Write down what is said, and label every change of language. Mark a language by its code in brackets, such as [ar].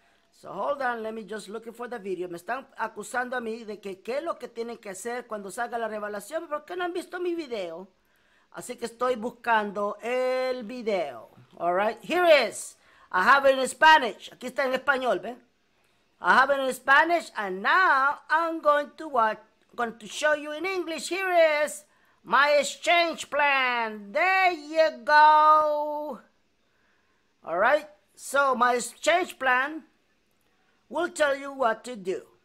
[en] So hold on, let me just looking for the video. [es] Me están acusando a mí de que qué es lo que tienen que hacer cuando salga la revelación, porque no han visto mi video. Así que estoy buscando el video. [en] All right, here it is. I have it in Spanish. [es] Aquí está en español, ¿ves? [en] I have it in Spanish, and now I'm going to show you in English. Here it is. My exchange plan. There you go. All right. So my exchange plan will tell you what to do.